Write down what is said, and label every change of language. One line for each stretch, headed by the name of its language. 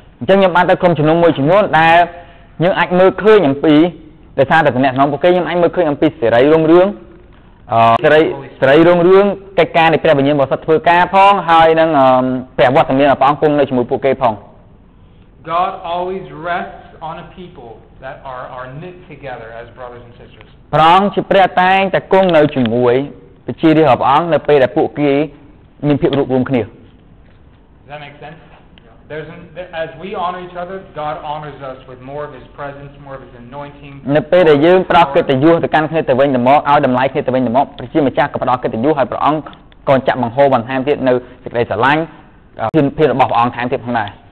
Khmer: អញ្ចឹងខ្ញុំបានទៅក្រុមជំនុំមួយចំនួនដែលយើងអាចមើលឃើញអំពីដោយសារតែតំណែងក្នុងពួកគេខ្ញុំអាចមើលឃើញអំពីសេរីរុងរឿងសេរីរុងរឿងកិច្ចការនៃព្រះវិញ្ញាណបរិសុទ្ធធ្វើការផងហើយនឹងព្រះវត្តមានព្រះអង្គគង់នៅជាមួយពួកគេផង
English: God always rests on a people that are knit together as brothers and sisters.
Khmer: ព្រះអង្គជាព្រះតែងតែគង់នៅជាមួយប្រជារាស្ត្ររបស់ព្រះអង្គនៅពេលដែលពួកគេមានភាពរួបរวมគ្នា
English: Does that make sense? As we honor each other, God honors us with more of His presence, more of His anointing.
Khmer: នៅពេលដែលយើងប្រោសកិត្តិយសទៅកាន់គ្នាទៅវិញទៅមកឲ្យតម្លៃគ្នាទៅវិញទៅមកព្រះជាម្ចាស់ក៏ផ្ដល់កិត្តិយសឲ្យព្រះអង្គក៏ចាក់បង្ហូរបន្ថែមទៀតនៅសេចក្តីស្រឡាញ់ភាពរបស់ព្រះអង្គថែមទៀតផងដែរ